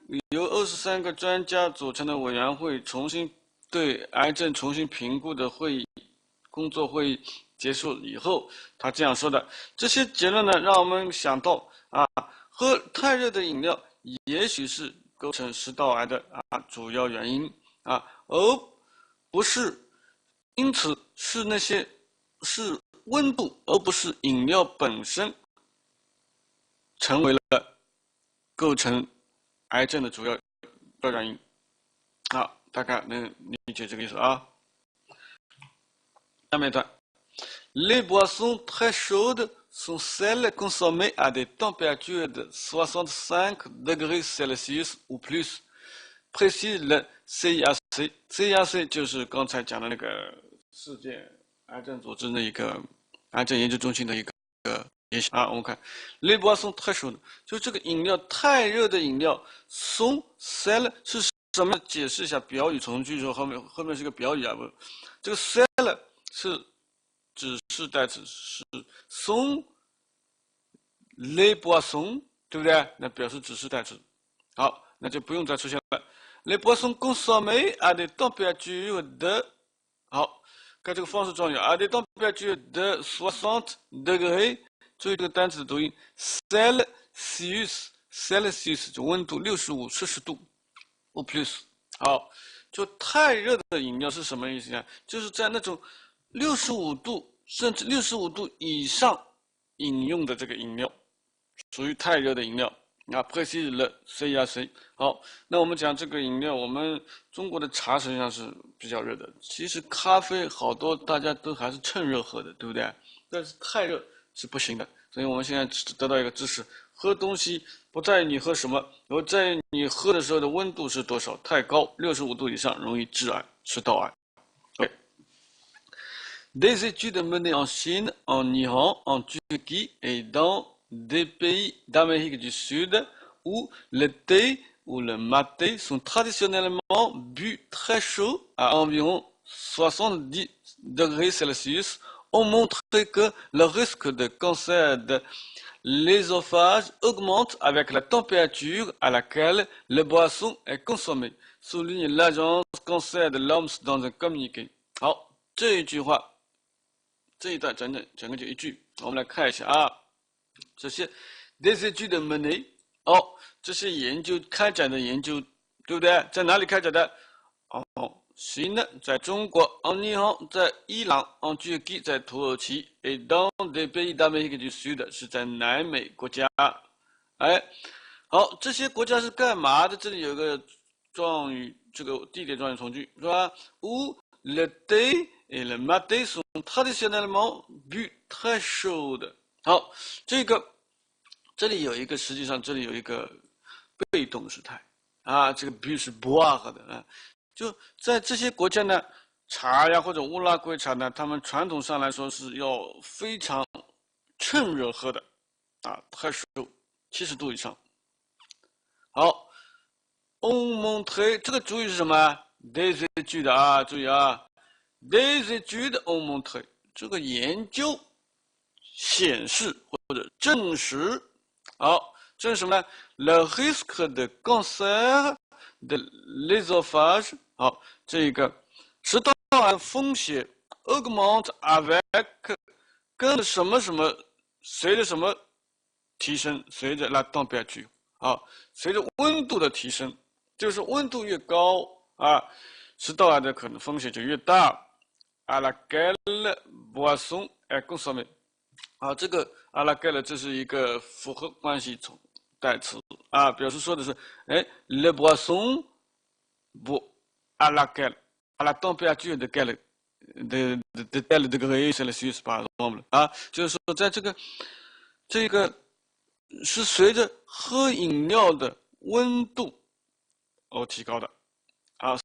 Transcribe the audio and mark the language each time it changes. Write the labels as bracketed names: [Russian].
[Chinese] 由23个专家组成的委员会重新对癌症重新评估的工作会议结束以后，他这样说的：这些结论呢，让我们想到喝太热的饮料也许是构成食道癌的主要原因而不是，因此是温度，而不是饮料本身成为了构成癌症的主要原因。好，大概能理解这个意思下面一段 [French] Les boissons très chaudes sont celles consommées à des températures de 65 degrés Celsius ou plus, précise le CIAC。 [Chinese] CIAC 就是刚才讲的那个世界癌症组织的一个癌症研究中心的一个我们看 [French] Les boissons très chaudes， [Chinese] 就这个饮料太热的饮料 [French] sont celles [Chinese] 是什么？解释一下表语从句，说后面是个表语不，这个 celles 是指示代词，是 [French] sont les boissons， [Chinese] 对不对？那表示指示代词。好，那就不用再出现了。 [French] Les boissons consommées à des températures de， [Chinese] 好，看这个方式状语 [French] à des températures de 60 degrés， [Chinese] 注意这个单词的读音 Celsius， 就温度65摄氏度 [French] ou plus。 [Chinese] 好，就太热的饮料是什么意思呢？就是在那种65度甚至65度以上饮用的这个饮料，属于太热的饮料 [French] précise le CIAC。 [Chinese] 好，那我们讲这个饮料，我们中国的茶实际上是比较热的，其实咖啡好多大家都还是趁热喝的，对不对？但是太热是不行的，所以我们现在得到一个知识，喝东西不在于你喝什么，而在于你喝的时候的温度是多少。太高，65度以上容易致癌，食道癌。OK。 [French] Des études menées en Chine, en Iran, en Turquie et dans des pays d'Amérique du Sud où le thé ou le maté sont traditionnellement bu très chaud à environ 70 degrés Celsius ont montré que le risque de cancer de l'ésophage augmente avec la température à laquelle le boisson est consommée, souligne l'agence cancer de l'OMS dans un communiqué. [Chinese] 好，这一句话，这一段整个就一句，我们来看一下啊。这些 [French] des études menées， [Chinese] 这些研究开展的研究，对不对？在哪里开展的？ [French] Chine [Chinese] 在中国 [French] ，en Iran [Chinese] 在伊朗 [French] ，en Turquie [Chinese] 在土耳其 [French] ，et dans des pays d'Amérique du Sud [Chinese] 是在南美国家。哎，好，这些国家是干嘛的？这里有一个状语，这个地点状语从句是吧？ [French] Où le thé et le maté sont traditionnellement bu très chaud。 [Chinese] 好，这里有一个，实际上这里有一个被动时态啊，这个 bu 是 boire 的啊。就在这些国家呢，茶呀或者乌拉圭茶呢，他们传统上来说是要非常趁热喝的啊，太熟70度以上。好 ， [French] on montre [Chinese] 这个主语是什么 ？des études 啊，注意啊 ， [French] des études on montre [Chinese] 这个研究显示或者证实，好，这是什么呢 ？ [French] le risque de cancer de l'ésophage。 [Chinese] 好，这个食道癌风险 [French] augmente avec [Chinese] 跟什么什么随着什么提升，随着 [French] la température。 [Chinese] 好，随着温度的提升，就是温度越高啊，食道癌的可能风险就越大。 [French] à laquelle boisson est consommée。 [Chinese] 好，这个 [French] à laquelle [Chinese] 这是一个复合关系代词啊，表示说的是，哎， [French] le boisson à laquelle à la température de quel de tel degré Celsius par exemple [Chinese] 啊，就是说在这个是随着喝饮料的温度而提高的啊。